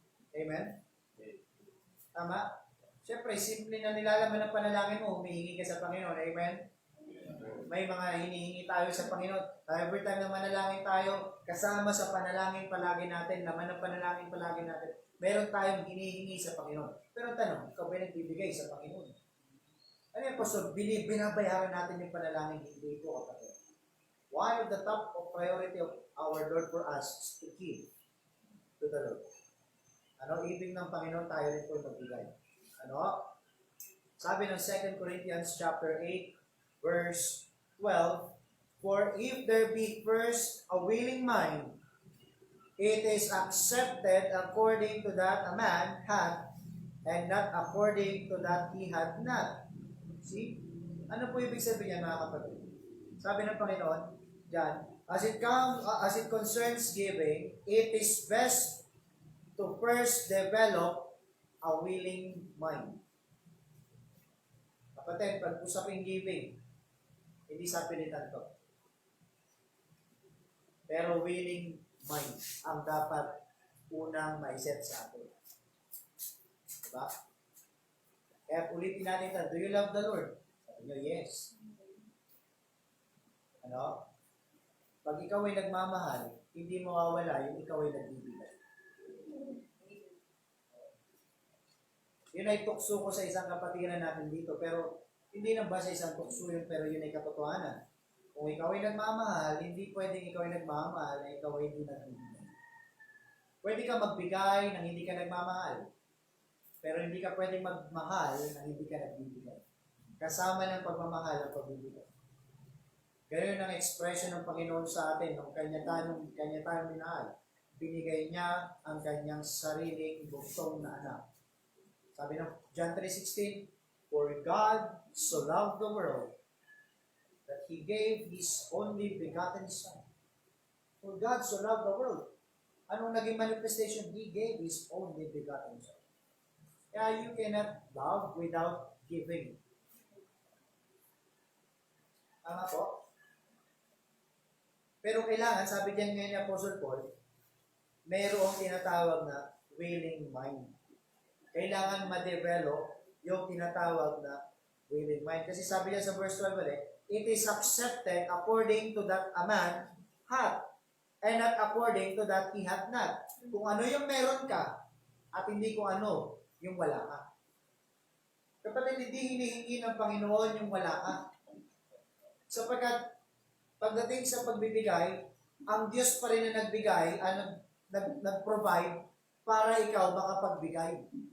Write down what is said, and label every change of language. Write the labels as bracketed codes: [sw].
[tl] Amen? Tama? Siyempre, simple na nilalaman ng panalangin mo, humihingi ka sa Panginoon. Amen? May mga hinihingi tayo sa Panginoon. [en] Every time [tl] na manalangin tayo, kasama sa panalangin palagi natin, laman ng panalangin palagi natin, meron tayong hinihingi sa Panginoon. Pero tanong, ikaw ba nagbibigay sa Panginoon? Ano yung Pastor? Binabayaran natin yung panalangin, hindi po kapatid. [en] One of the top of priority of our Lord for us is to give to the Lord. [tl] Ano ibig ng Panginoon, tayo rin po magbigay. Ano? Sabi ng [en] 2 Corinthians chapter 8, verse 12, for if there be first a willing mind, it is accepted according to that a man had, and not according to that he had not. See? [tl] Ano po ibig sabihin mga kapatid? Sabi ng Panginoon, diyan, [en] as it concerns giving, it is best to first develop a willing mind. [tl] Kapatid, pag usaping [en] giving, [tl] Hindi sa pilitan to. Pero willing mind ang dapat unang maiset sa atin. Diba? Kaya ulitin natin ito. [en] Do you love the Lord? [tl] Sabi nyo, yes. Ano? Pag ikaw ay nagmamahal, hindi mawawala yung ikaw ay nagbibigay. Yun ay tukso ko sa isang kapatiran natin dito, pero hindi na ba sa isang tukso yun, pero yun ay katotohanan. Kung ikaw ay nagmamahal, hindi pwedeng ikaw ay nagmamahal na ikaw ay hindi nagbibigay. Pwede ka magbigay nang hindi ka nagmamahal, pero hindi ka pwedeng magmahal nang hindi ka nagbibigay. Kasama ng pagmamahal ang pagbibigay. Ganyan ang expression ng Panginoon sa atin nung kanya tayong minahal. Binigay niya ang kanyang sariling buktong na anak. [en] Sabi ng John 3:16, "For God so loved the world that He gave His only begotten Son." For God so loved the world. [tl] Anong naging [en] manifestation? He gave His only begotten Son. Kaya you cannot love without giving. [tl] Tama po? Pero kailangan, sabi diyan ngayon ni Apostle Paul, mayroong tinatawag na willing mind. Kailangan ma-develop yung tinatawag na willing mind. Kasi sabi niya sa verse 12 ulit, [en] "It is accepted according to that a man hath, and not according to that he hath not." [tl] Kung ano yung meron ka, at hindi kung ano yung wala ka. Kapatid, hindi hinihingi ng Panginoon yung wala ka. Sapagkat pagdating sa pagbibigay, ang Diyos pa rin na nagbigay, nag-provide para ikaw makapagbigay.